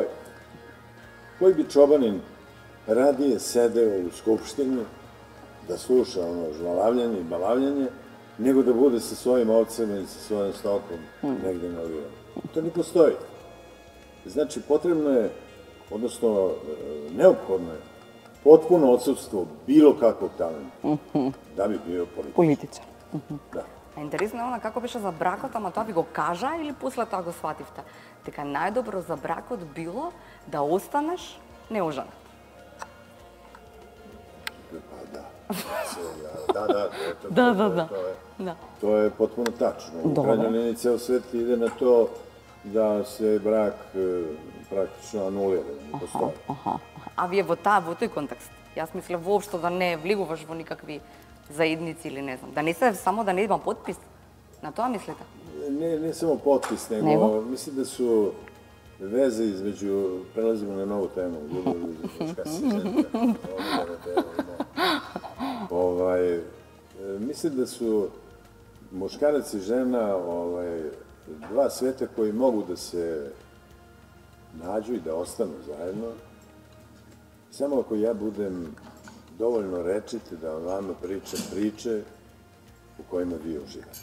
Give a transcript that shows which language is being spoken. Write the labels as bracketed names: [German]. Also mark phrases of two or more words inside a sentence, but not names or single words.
[Serbian] Koji bi čobanin radije sedeo u skupštini da sluša ono žvalavljanje i balavljanje, nego da bude sa svojim ovcema i sa svojim stokom negde na livama. To ne postoji. Znači, potrebno je, odnosno, neophodno je potpuno odsudstvo bilo kakvog talenta da bi bio Политичар. Da. [Macedonian] А интересно е она како беше за бракот, ама тоа ви го кажа или после тоа го свативте? Дека најдобро за бракот било да останеш неоженет. [Serbian] Pa da. Da, [Macedonian] Да. [Serbian] to je potpuno tačno. U Dobro. krajnjoj liniji ceo svet ide na to da se brak praktično anulira, ne postoji. [Macedonian] А вие во тој контекст, јас мислев воопшто да не влегуваш во никакви заедници или не знам, да не се само да не има потпис. На тоа мислите? [Serbian] Ne samo potpis, nego Nego? mislim da su veze između, prelazimo na novu temu, ljubav između muškarca i žene, mislim da su muškarac i žena dva sveta koji mogu da se nađu i da ostanu zajedno, samo ako ja budem dovoljno rečit da vama pričam priče u kojima vi uživate.